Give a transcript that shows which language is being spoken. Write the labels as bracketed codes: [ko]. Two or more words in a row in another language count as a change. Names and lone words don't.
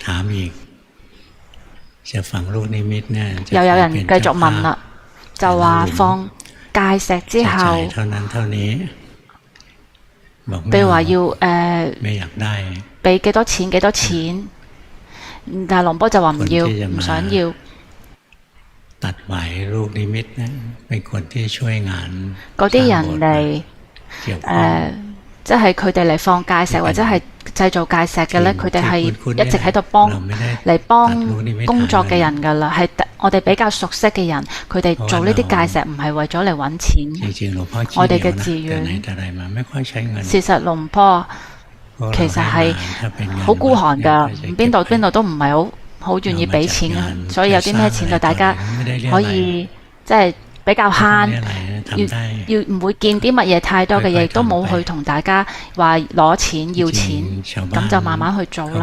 [yue] 又有人繼續問啦，就話放戒石之後，譬如話要俾幾多錢，但係龍波就話唔要，唔想要。 [th] ตัดไหวลูกนิมิตนะเป็นคนที่ช่วยงาน [yue] 嗰啲人嚟即係佢哋嚟放界石或者係製造界石嘅咧，佢哋係一直喺度幫工作嘅人㗎啦，係我哋比較熟悉嘅人，佢哋做呢啲界石唔係為咗嚟揾錢。我哋嘅寺院，事實龍坡其實係好孤寒㗎，邊度都唔係好願意俾錢嘅，所以有啲咩錢就大家可以即係比較慳，要唔會見啲乜嘢太多嘅嘢，亦都冇去同大家話攞錢要錢，咁就慢慢去做啦。